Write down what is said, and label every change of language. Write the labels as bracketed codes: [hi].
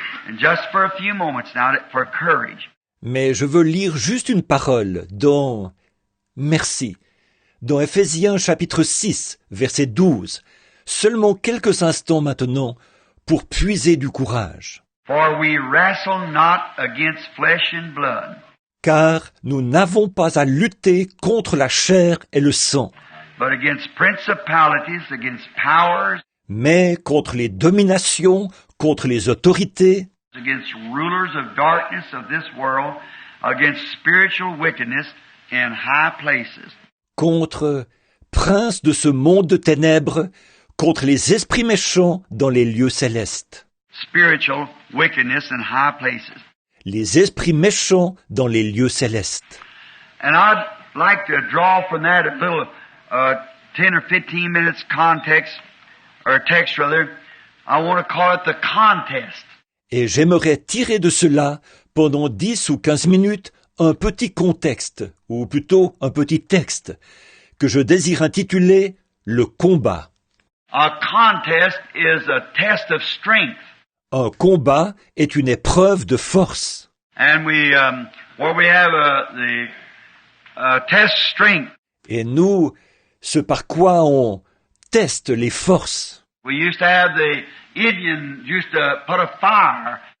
[en] And just for a few moments now, for courage. [fr] Mais je veux lire juste une parole dans Éphésiens chapitre 6, verset 12, seulement quelques instants maintenant, pour puiser du courage. [en] For we wrestle not against flesh and blood. [fr] Car nous n'avons pas à lutter contre la chair et le sang, [en] But against principalities, against powers, [fr] mais contre les dominations, contre les autorités, [en] against rulers of darkness of this world, against spiritual wickedness in high places. [fr] contre princes de ce monde de ténèbres, contre les esprits méchants dans les lieux célestes. [en] Spiritual wickedness in high places. [fr] Les esprits méchants dans les lieux célestes. [en] And I'd like to draw from that a little 10 or 15 minutes context, or text rather. I want to call it the contest. [fr] Et j'aimerais tirer de cela, pendant 10 ou 15 minutes, un petit contexte, ou plutôt un petit texte, que je désire intituler « Le combat ». [en] A contest is a test of strength. [fr] Un combat est une épreuve de force. [en] And where we have the test strength, [fr] Et nous, ce par quoi on teste les forces. [en] we used to have the Indians used to put a fire,